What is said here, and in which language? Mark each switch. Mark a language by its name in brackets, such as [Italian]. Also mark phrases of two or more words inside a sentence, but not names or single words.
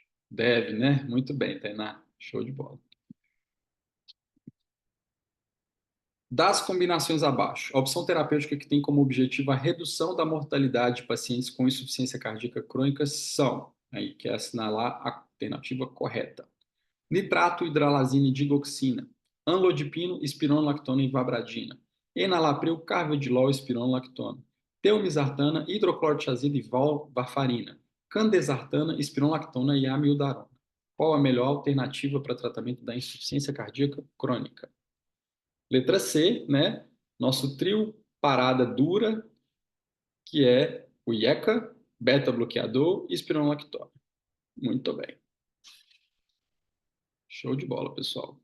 [Portuguese] Deve, né? Muito bem, Tainá. Show de bola. Das combinações abaixo, a opção terapêutica que tem como objetivo a redução da mortalidade de pacientes com insuficiência cardíaca crônica são, aí quer assinalar a alternativa correta: nitrato, hidralazina e digoxina, anlodipino, espironolactona e vabradina, enalapril, carvedilol, espironolactona, teomizartana, hidroclorotiazida e varfarina, candesartana, espironolactona e amiodarona. Qual a melhor alternativa para tratamento da insuficiência cardíaca crônica? Letra C, né? Nosso trio parada dura, que é o IECA, beta-bloqueador e espironolactona. Muito bem. Show de bola, pessoal.